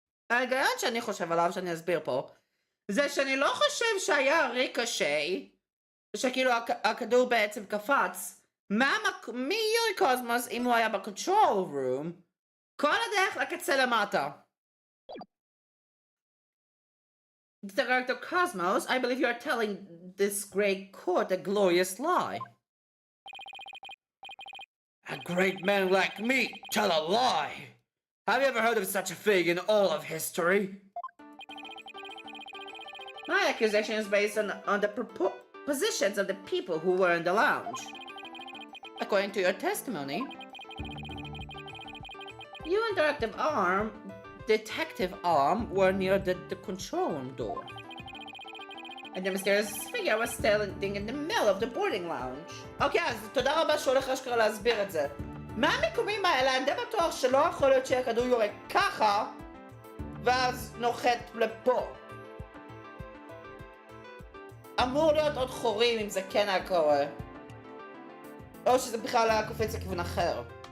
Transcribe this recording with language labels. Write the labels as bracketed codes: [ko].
[he] ההיגיון שאני חושב עליו, שאני אסביר פה, זה שאני לא חושב שהיה ריקושי, שכאילו הכדור בעצם קפץ, מיורי קוסמוס אם הוא היה בקונטרול רום, כל הדרך לקצה למטה. [en] Director Cosmos, I believe you are telling this great court a glorious lie. A great man like me tell a lie? Have you ever heard of such a thing in all of history? My accusation is based on the positions of the people who were in the lounge. According to your testimony, you and Detective Arm were near the control room door. And the mysterious figure was standing in the middle of the boarding lounge. [he] אוקיי, אז תודה רבה שהולך אשכרה להסביר את זה. מהמיקומים האלה, אני די בטוח שלא יכול להיות שהכדור יורה ככה, ואז נוחת לפה. אמור להיות עוד חורים אם זה כן היה קורה. או שזה בכלל היה קופץ לכיוון אחר.